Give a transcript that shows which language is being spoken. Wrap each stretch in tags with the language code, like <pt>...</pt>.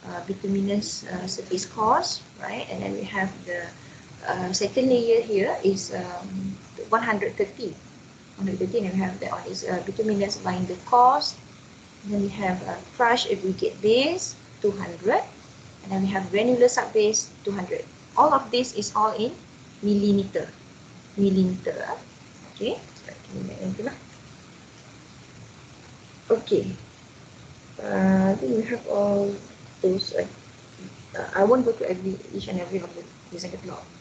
<en>Bituminous surface cost, right? And then we have the second layer here is 130. 130, and we have that one is bituminous binder cost. And then we have crush aggregate base 200, and then we have granular sub base 200. All of this is all in millimeter.</en> <ms>Okay, so kita lihat yang tu lah.</ms> <en>Okay, I think we have all those. I won't go to each and every of the design catalog.</en>